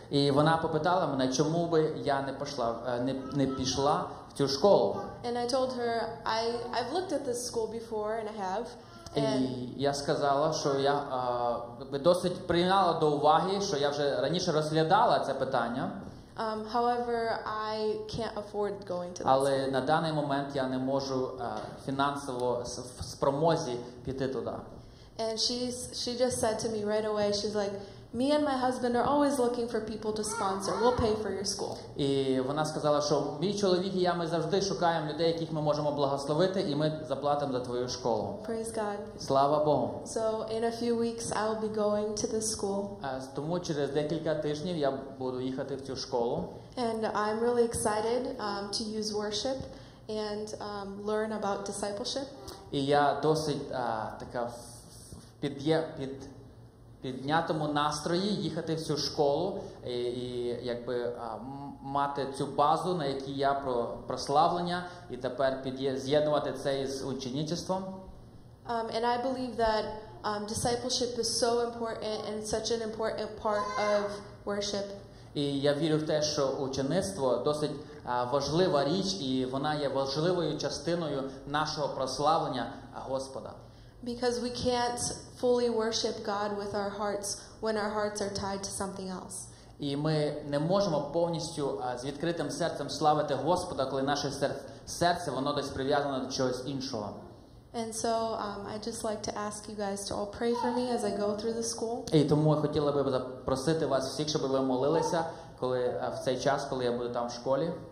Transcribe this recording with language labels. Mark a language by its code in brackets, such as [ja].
[uk] І вона попитала мене, чому би я не пішла в цю школу. [en] And I told her, I've looked at this school before, and I have. [uk] І я сказала, що я досить прийняла до уваги, що я вже раніше розглядала це питання. [en] However, I can't afford going to this. [uk] Але на даний момент я не можу фінансово в спромозі піти туди. [en] And she just said to me right away, she's like, me and my husband are always looking for people to sponsor. We'll pay for your school. [uk] І вона сказала, що мій чоловік і я, ми завжди шукаємо людей, яких ми можемо благословити, і ми заплатимо за твою школу. [en] Praise God. [uk] Слава Богу. [en] So in a few weeks, I will be going to this school. [uk] Тому через декілька тижнів я буду їхати в цю школу. [en] And I'm really excited to use worship and learn about discipleship. [uk] І я досить така в піднятому настрої їхати в цю школу і якби мати цю базу, на якій я про прославлення, і тепер з'єднувати це із учнівством. [en] And I believe that discipleship is so important and such an important part of worship. [uk] І я вірю в те, що учеництво досить важлива річ, і вона є важливою частиною нашого прославлення Господа. [en] Because we can't fully worship God with our hearts when our hearts are tied to something else. [uk] І ми не можемо повністю з відкритим серцем славити Господа, коли наше серце воно десь прив'язане до чогось іншого. [en] And so I just like to ask you guys to all pray for me as I go through the school. [uk] І тому я хотіла би запросити вас всіх, щоб ви молилися, коли в цей час, коли я буду там в школі.